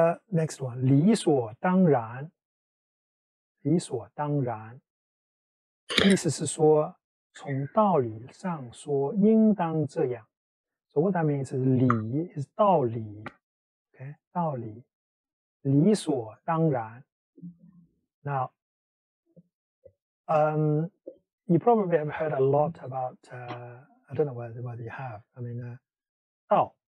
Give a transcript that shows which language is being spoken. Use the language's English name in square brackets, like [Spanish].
[English] Next one, 理所当然. [Chinese] 理所当然. 意思是说从道理上说应当这样. [English] So what that means is 理 is 道理. Okay, [Chinese] 道理.理所当然. [English] Now, you probably have heard a lot about, I don't know whether you have, I mean, 道.